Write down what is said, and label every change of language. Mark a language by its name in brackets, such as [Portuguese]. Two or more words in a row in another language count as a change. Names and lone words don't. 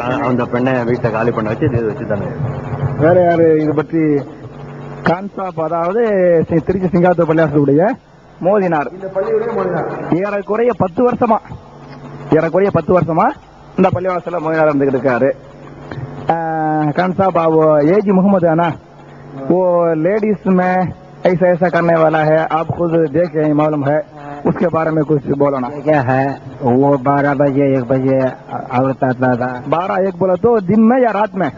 [Tamil] அந்த பெண்ணை வீட்டை காலி பண்ண வச்சு இது வச்சு தானே. வேற யாரு இதை பற்றி? கான்சாப், அதாவது திருச்சி சிங்காத்தூர் பள்ளியாசலுடைய மோதினார். இந்த பள்ளியுடைய மோதினார் ஏறக்குறைய 10 வருஷமா இந்த பள்ளிவாசல மோதினார் இருந்துகிட்டு இருக்காரு. [Hindi] खान साहब वो एजी मोहम्मद है ना, वो लेडीज में ऐसा ऐसा करने वाला है, आप खुद देख रहे हैं, मालूम है, उसके बारे में कुछ बोलो ना। क्या है वो 12 बजे 1 बजे औरत आता था। 12-1 बोला तो दिन में या रात में?